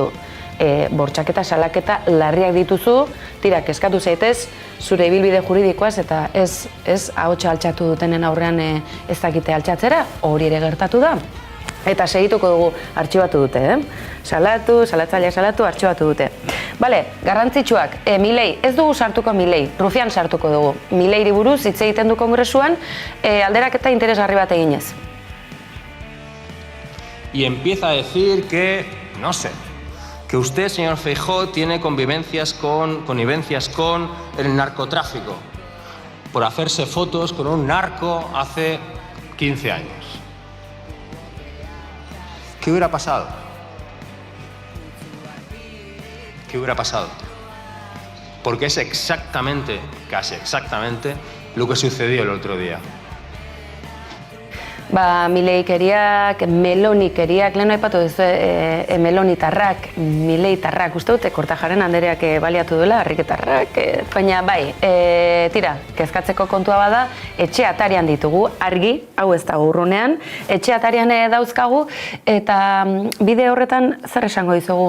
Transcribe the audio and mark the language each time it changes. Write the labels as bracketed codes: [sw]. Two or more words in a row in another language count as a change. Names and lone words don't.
[eu] Bortxaketa, salaketa larriak dituzu, tira, kezkatu zaitez, zure ibilbide juridikoaz eta ez ahotsa altxatu dutenen aurrean ez dakite altxatzera, hori ere gertatu da. Eta segituko dugu artxibatu dute, Salatu, salatzaileak salatu, artxibatu dute. Bale, garrantzitsuak, Milei, ez dugu sartuko Milei, Rufián sartuko dugu. Mileiri buruz hitz egiten du kongresuan, alderaketa interesgarri bat eginez. [es] Y empieza a decir que, no sé, que usted, señor Feijóo, tiene connivencias con el narcotráfico por hacerse fotos con un narco hace 15 años. ¿Qué hubiera pasado? ¿Qué hubiera pasado? Porque es exactamente, casi exactamente, lo que sucedió el otro día. [eu] Mileikeriak, melonikeriak, lehen aipatu duzu melonitarrak, mileitarrak, uste dute Kortajarena Andereak baliatu duela, harriketarrak, baina bai, tira, kezkatzeko kontua bada, etxe atarian ditugu, argi, hau ez dago urrunean, etxe atarian dauzkagu, eta bide horretan zer esango dizugu.